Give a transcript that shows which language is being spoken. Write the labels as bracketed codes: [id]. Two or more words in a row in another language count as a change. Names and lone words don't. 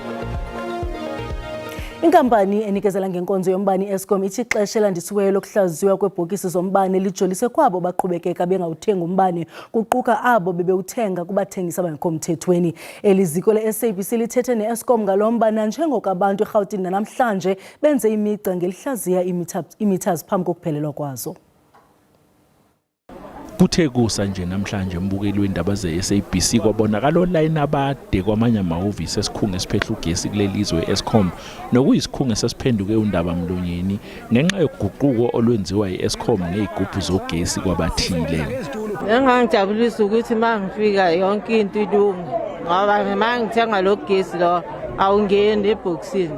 [xh] Inkampani enikezela ngenkonzo yombane Eskom ithi ixesha landisiweyo lokuhlaziywa kweebhokisi zombane lijolise kwabo baqhubekeka bengawuthenga umbane kuquka abo bebewuthenga kubathengisi abangekho mthethweni. Eliziko le-SABC lithethe ne-Eskom ngalombane njengoko abantu eGauteng namhlanje benze imigca ngelihlaziya imeters phambi kokuphelelwa kwazo. [zu] Kuthe kusa nje namhlanje mbukeli wendaba ze-SABC kwabonakala online abade kwamanye amahhovisi esikhungo esiphehla ugesi kulelizwe Eskom nokuyisikhungo esiphenduke undaba mlonyeni ngenxa yoguquko olwenziwa yi-Eskom ngezigubhu zogesi kwabathile. Engangijabulisa ukuthi mangifika yonke into ilunga ngoba mangithenga lo gesi lo awungeni ebhokisini.